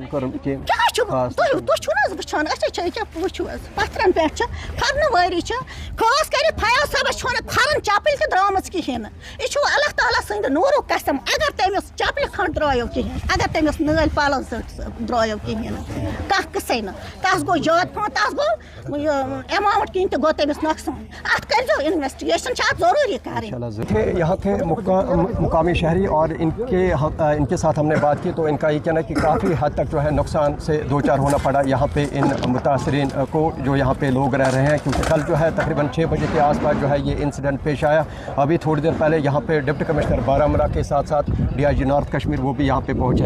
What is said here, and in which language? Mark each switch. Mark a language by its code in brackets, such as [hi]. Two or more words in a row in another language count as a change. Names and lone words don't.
[ks] کیٛاہ چھُ تُہۍ چھُو نہ حظ وٕچھان أسۍ چھِ ییٚکیٛاہ وٕچھِو حظ پتھرن پٮ۪ٹھ چھِ پھرنہٕ وٲری چھِ خاص کٔرِتھ فیاض صٲبس چھُنہٕ کھرن چپٕلۍ تہِ درٛامٕژ کِہیٖنۍ نہٕ یہِ چھُ اللہ تعالیٰ سٕنٛدِ نوٗرُک قسم اگر تٔمِس چپلہِ کھنٛڈ درٛایو کِہیٖنۍ اگر تٔمِس نٲلۍ پلو زٔٹۍ درٛایو کِہیٖنۍ نہٕ کانٛہہ قٕصے نہٕ تس گوٚو زیادٕ پہن تس گوٚو ایماوُنٹ کِنۍ تہِ گوٚو تٔمِس نۄقصان اتھ کٔرۍزیو اِنویسٹِگیشن چھِ اتھ ضروٗری کَرٕنۍ [ur] یہاں کے مقامی شہری اور ان کے ساتھ ہم نے بات کی، تو ان کا یہ کہنا ہے کہ کافی حد تک جو ہے نقصان سے دو چار ہونا پڑا یہاں پہ ان متاثرین کو جو یہاں پہ لوگ رہ رہے ہیں، کیونکہ کل جو ہے تقریباً 6 بجے کے آس پاس جو ہے یہ انسیڈنٹ پیش آیا. ابھی تھوڑی دیر پہلے یہاں پہ [en] deputy commissioner [ur] بارہمولہ کے ساتھ ساتھ DIG نارتھ کشمیر وہ بھی یہاں پہ پہنچے.